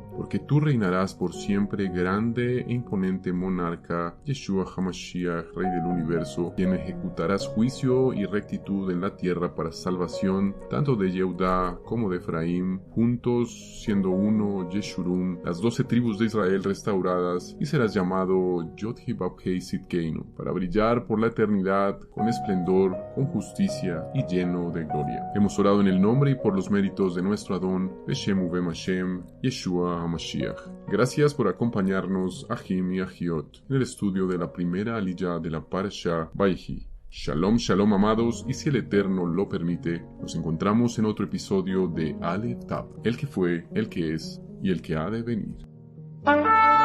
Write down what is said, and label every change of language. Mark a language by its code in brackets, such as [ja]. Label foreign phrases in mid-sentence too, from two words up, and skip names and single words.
[es] Porque tú reinarás por siempre, grande e imponente monarca, Yeshua HaMashiach, Rey del universo, quien ejecutarás juicio y rectitud en la tierra para salvación, tanto de Yehudá como de Efraín, juntos siendo uno, Yeshurun, las 12 tribus de Israel restauradas, y serás llamado Yod-Heh-Vav-Heh Sidkeinu, para brillar por la eternidad con esplendor, con justicia y lleno de gloria. Hemos orado en el nombre y por los méritos de nuestro Adón, [he] בשם ובם השם, ישוע המשיח. [es] Gracias por acompañarnos, Ahim y Ahiot, en el estudio de la primera aliyah de la Parashá Vayhi. Shalom, shalom amados, y si el Eterno lo permite, nos encontramos en otro episodio de Aleph Tav, el que fue, el que es y el que ha de venir.